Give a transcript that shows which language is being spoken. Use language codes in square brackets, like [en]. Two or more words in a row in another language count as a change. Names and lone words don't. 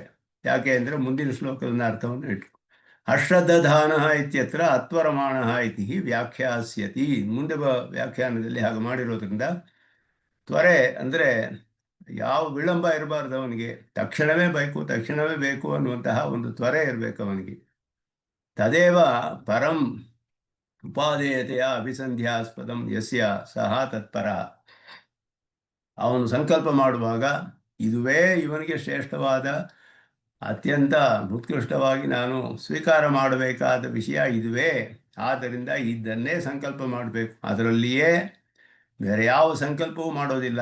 [kn] ಯಾಕೆ ಅಂದರೆ ಮುಂದಿನ ಶ್ಲೋಕದ ಅರ್ಥವನ್ನು ಇಟ್ಟು [sa] ಅಶ್ರದ್ಧಧಾನ ಇತ್ಯತ್ರ ಅತ್ವರಮಾಣ ಇತಿ ವ್ಯಾಖ್ಯಾಸ್ಯತಿ. [kn] ಮುಂದೆ ವ್ಯಾಖ್ಯಾನದಲ್ಲಿ ಹಾಗೆ ಮಾಡಿರೋದ್ರಿಂದ ತ್ವರೆ ಅಂದರೆ ಯಾವ ವಿಳಂಬ ಇರಬಾರ್ದು ಅವನಿಗೆ, ತಕ್ಷಣವೇ ಬೇಕು ಅನ್ನುವಂತಹ ಒಂದು ತ್ವರೆ ಇರಬೇಕು ಅವನಿಗೆ. [sa] ತದೇವ ಪರಂ ಉಪಾದೇಯತೆಯ ಅಭಿಸಂಧ್ಯಾಸ್ಪದಂ ಯಸ್ಯ ಸಹ ತತ್ಪರ. [kn] ಅವನು ಸಂಕಲ್ಪ ಮಾಡುವಾಗ ಇದುವೇ ಇವನಿಗೆ ಶ್ರೇಷ್ಠವಾದ ಅತ್ಯಂತ ಉತ್ಕೃಷ್ಟವಾಗಿ ನಾನು ಸ್ವೀಕಾರ ಮಾಡಬೇಕಾದ ವಿಷಯ ಇದುವೇ, ಆದ್ದರಿಂದ ಇದನ್ನೇ ಸಂಕಲ್ಪ ಮಾಡಬೇಕು. ಅದರಲ್ಲಿಯೇ ಬೇರೆ ಯಾವ ಸಂಕಲ್ಪವೂ ಮಾಡೋದಿಲ್ಲ.